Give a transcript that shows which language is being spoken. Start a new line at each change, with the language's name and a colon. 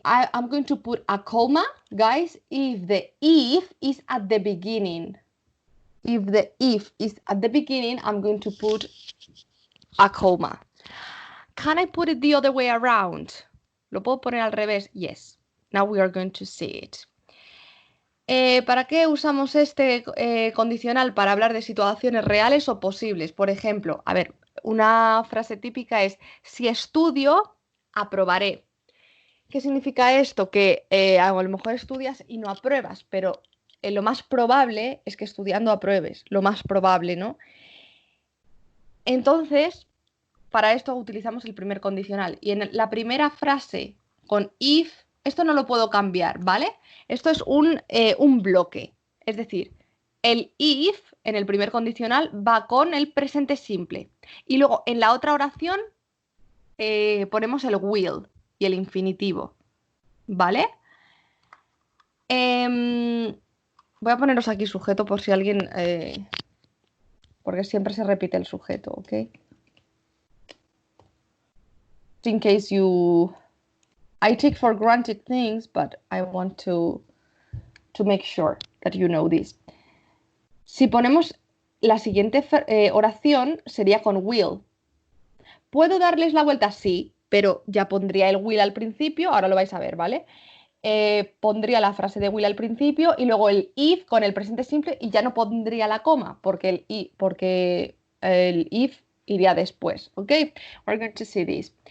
English: I'm going to put a comma, guys, if the if is at the beginning. If the if is at the beginning, I'm going to put a comma. Can I put it the other way around?
Spanish: ¿Lo puedo poner al revés?
English: Yes. Now we are going to see it.
Spanish: ¿Para qué usamos este condicional? Para hablar de situaciones reales o posibles. Por ejemplo, a ver, una frase típica es, si estudio, aprobaré. ¿Qué significa esto? Que a lo mejor estudias y no apruebas, pero lo más probable es que estudiando apruebes. Lo más probable, ¿no? Entonces, para esto utilizamos el primer condicional. Y en la primera frase con if, esto no lo puedo cambiar, ¿vale? Esto es un bloque. Es decir, el if en el primer condicional va con el presente simple. Y luego en la otra oración ponemos el will y el infinitivo. ¿Vale? Voy a poneros aquí sujeto por si alguien... porque siempre se repite el sujeto, ¿ok?
English: In case you... I take for granted things, but I want to make sure that you know this.
Spanish: Si ponemos la siguiente oración, sería con will. ¿Puedo darles la vuelta? Sí, pero ya pondría el will al principio, ahora lo vais a ver, ¿vale? Pondría la frase de will al principio y luego el if con el presente simple y ya no pondría la coma porque el if iría después, ¿ok?
English: We're going to see this.